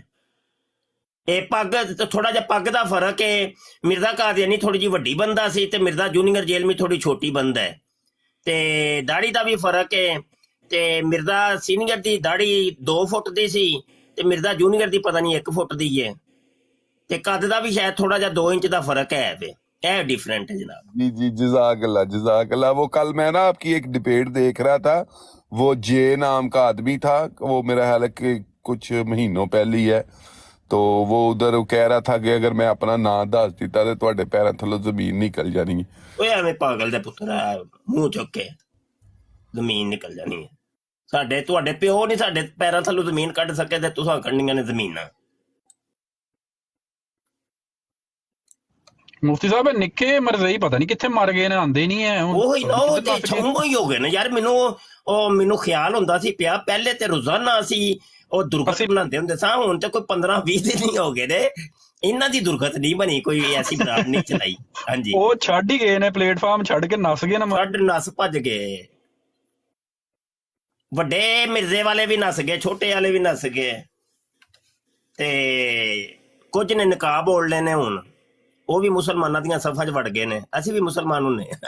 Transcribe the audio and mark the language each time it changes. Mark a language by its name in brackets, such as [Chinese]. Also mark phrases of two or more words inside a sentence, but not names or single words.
[Punjabi] پگ تھوڑا جا پگ دا فرق ہے، مرزا قادیانی تھوڑی جی وڈی بندہ سی تے مرزا جونیئر جیلمی تھوڑی چھوٹی بندہ ہے، تے داڑھی دا بھی فرق ہے، تے مرزا سینئر دی داڑھی 2 فٹ دی سی تے مرزا جونیئر دی پتہ نہیں 1 فٹ دی ہے، تے قد دا بھی شاید تھوڑا جا 2 انچ دا فرق ہے، یہ ڈیفرنٹ ہے جناب۔ [Urdu] جی جی، جزاک اللہ جزاک اللہ۔ وہ کل میں نا آپ کی ایک ڈبیٹ دیکھ رہا تھا، وہ جے نام کا آدمی تھا، وہ میرا خیال ہے کہ کچھ مہینوں پہلی ہے، تو وہ ادھر کہہ رہا تھا کہ اگر میں اپنا نام دس دیتا [Punjabi] تو تواڈے پیراں تھلوں زمین نکل جانی ہے۔ اوے ایویں پاگل دے پتر ہے، منہ چک کے زمین نکل جانی ہے، ساڈے تواڈے پیو نہیں ساڈے پیراں تھلوں زمین کڈ سکے تے تساں کڈنیاں نے زمیناں۔ مفتی صاحب نکے مرزئی پتہ نہیں کتنے مر گئے نے، آندے نہیں ہیں ہن، وہی نا، وہ کدھر تے نس گئے؟ چھمبو ہی ہو گئے نا یار۔ مینوں خیال ہوندا سی پیا پہلے تے روزانہ اسی او درگت بناندے ہوندے ساں، ہن تے کوئی 15-20 دن ہی ہو گئے نے، انہاں دی درگت نہیں بنی، کوئی ایسی براد نہیں چلائی۔ ہاں جی، وہ چھڈ ہی گئے نے، پلیٹ فارم چھڈ کے نس گئے نا۔ کڈ نس بھج گئے، وڈے مرزے والے بھی نس گئے، چھوٹے والے بھی نس گئے، تے کچھ نے نقاب اوڑھ لینے ہن، وہ بھی مسلماناں دیاں صفاں چ وڑ گئے نے، اسی بھی مسلمان ہونے۔